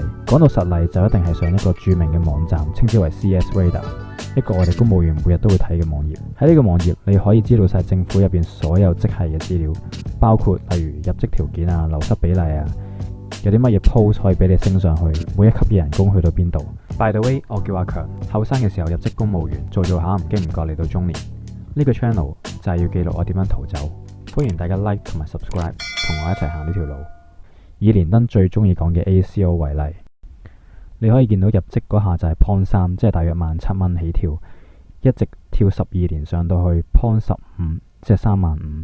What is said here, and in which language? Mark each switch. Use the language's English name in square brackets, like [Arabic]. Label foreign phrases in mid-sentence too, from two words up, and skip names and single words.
[Cantonese] 講到實例就一定係上一個著名嘅網站，稱之為 CS Radar， 一個我哋公務員每日都會睇嘅網頁。喺呢個網頁你可以知道晒政府入邊所有職系嘅資料，包括例如入職條件啊、流失比例啊，有啲乜嘢 post 可以俾你升上去，每一級嘅人工去到邊度。 [English] By the way， [Cantonese] 我叫阿強，後生嘅時候入職公務員，做下唔經唔覺嚟到中年。呢個 channel 就係要記錄我點樣逃走，歡迎大家 like 同埋 subscribe， 同我一齊行呢條路。以連登最中意講嘅 ACO 為例，你可以見到入職嗰下就係 PON 3，即係大約17,000蚊起跳，一直跳12年上到去 PON 15，即係35,000。